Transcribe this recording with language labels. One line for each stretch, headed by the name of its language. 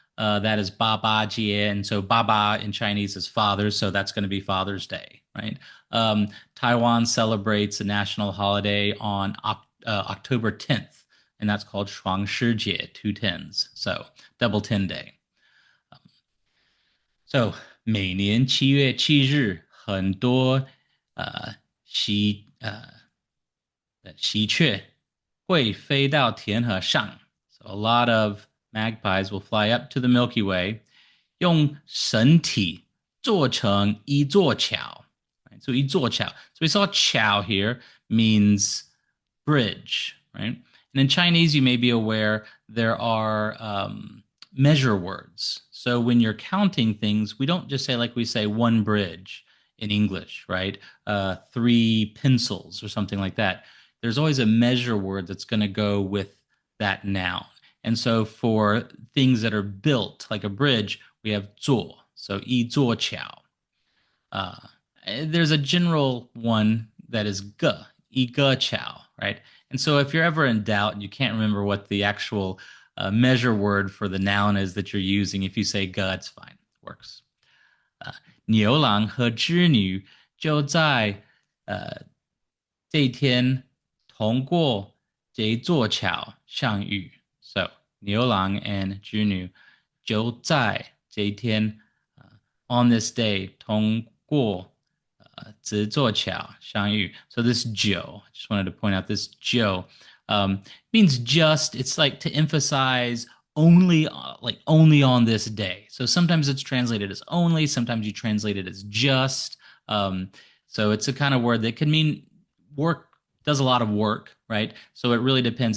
English: That is Baba Jie. And so Baba in Chinese is father. So that's going to be Father's Day, right? Taiwan celebrates a national holiday on October 10th, and that's called Qixi jie, 2 tens. So double 10 day.
Chinese: So 每年7月7日很多喜鹊会飞到天河上.
English: So a lot of magpies will fly up to the Milky Way,
Chinese: 用绳体做成一座桥.
English: Right? So 一座桥. So we saw 桥 here means bridge, right? And in Chinese, you may be aware there are measure words. So when you're counting things, we don't just say like we say one bridge in English, right? 3 pencils or something like that. There's always a measure word that's going to go with that noun. And so for things that are built, like a bridge, we have 座. So 一座桥. There's a general one that is 个, 一个桥, right? And so if you're ever in doubt and you can't remember what the actual measure word for the noun is that you're using, if you say 个, it's fine. It works.
Chinese: 牛郎和织女就在这一天通过这座桥相遇. So 牛郎 and 织女就在这一天
English: on this day
Chinese: 通过这座桥相遇.
English: So this 就, I just wanted to point out this 就 means just. It's like to emphasize only, like only on this day. So sometimes it's translated as only, sometimes you translate it as just. So it's a kind of word that can mean work, does a lot of work, right? So it really depends.